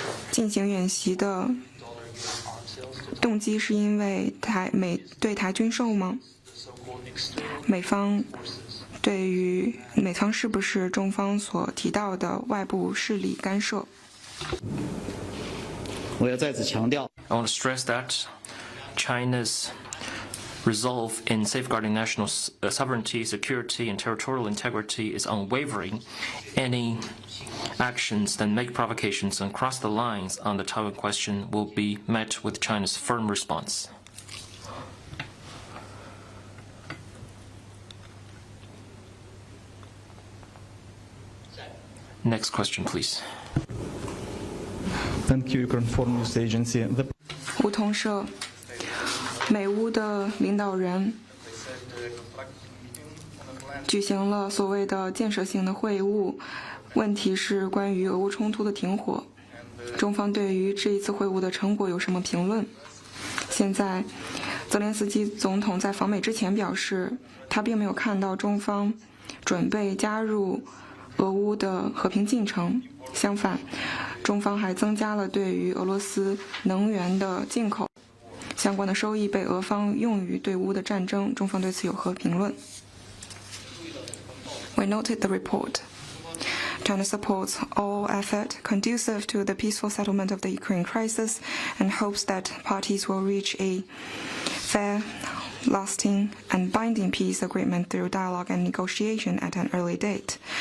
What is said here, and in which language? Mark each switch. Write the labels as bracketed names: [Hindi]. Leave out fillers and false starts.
[Chinese] 进行演习的动机是因为对台军售吗？美方是不是中方所提到的外部势力干涉？我要再次强调 [English] I want to stress that China's resolve in safeguarding national sovereignty, security, and territorial integrity is unwavering. Any actions that make provocations and cross the lines on the Taiwan question will be met with China's firm response. Next question, please. Thank you, Ukraine Foreign News Agency. [Chinese] 梧桐社，美乌的领导人举行了所谓的建设性的会晤，问题是关于俄乌冲突的停火。中方对于这一次会晤的成果有什么评论？现在，泽连斯基总统在访美之前表示，他并没有看到中方准备加入俄乌的和平进程，相反，中方还增加了对于俄罗斯能源的进口。相关的收益被俄方用于对乌的战争，中方对此有何评论？ [English] We noted the report. China supports all effort conducive to the peaceful settlement of the Ukraine crisis and hopes that parties will reach a fair, lasting, and binding peace agreement through dialogue and negotiation at an early date.